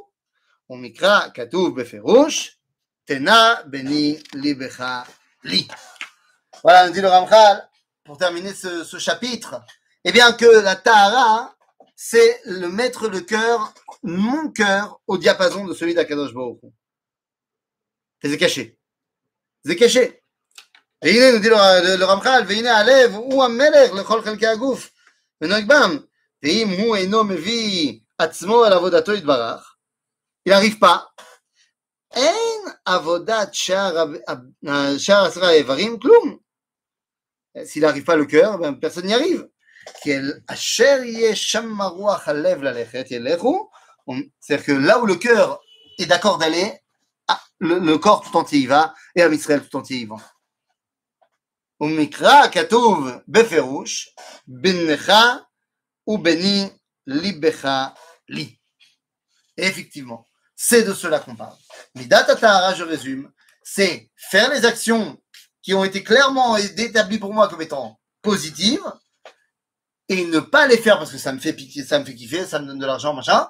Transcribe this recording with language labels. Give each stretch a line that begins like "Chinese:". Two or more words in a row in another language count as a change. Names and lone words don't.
Hebrew: ומקרא כתוב בפירוש, תנה בני ליבך לי.
French: Voilà, nous dit le Ramchal, pour terminer ce chapitre, eh bien que la Tahara, c'est le mettre le cœur, mon cœur, au diapason de celui d'
Hebrew: הקדוש ברוך הוא.
French: C'est caché. C'est caché. Et il nous dit le Ramchal,
Hebrew: והנה הלב הוא המלך לכל חלקי הגוף, ונוהג בם, ואם הוא אינו מביא עצמו אל עבודתו יתברך,
French: il n'arrive pas.
Hebrew: אין עבודת שאר עשרה האיברים, כלום.
French: S'il n'arrive pas le cœur, ben, personne n'y arrive.
Hebrew: כי אשר יהיה שם רוח הלב ללכת, ילכו,
French: c'est-à-dire que là où le cœur est d'accord d'aller, le corps tout entier y va, et
Hebrew: עם ישראל
French: tout entier y va.
Hebrew: ומקרא כתוב בפירוש, בנך ובני ליבך לי.
French: Et effectivement, c'est de cela qu'on parle.
Hebrew: מידת הטהרה,
French: je résume, c'est faire les actions qui ont été clairement établies pour moi comme étant positives et ne pas les faire parce que ça me fait piquer, ça me fait kiffer, ça me donne de l'argent, machin.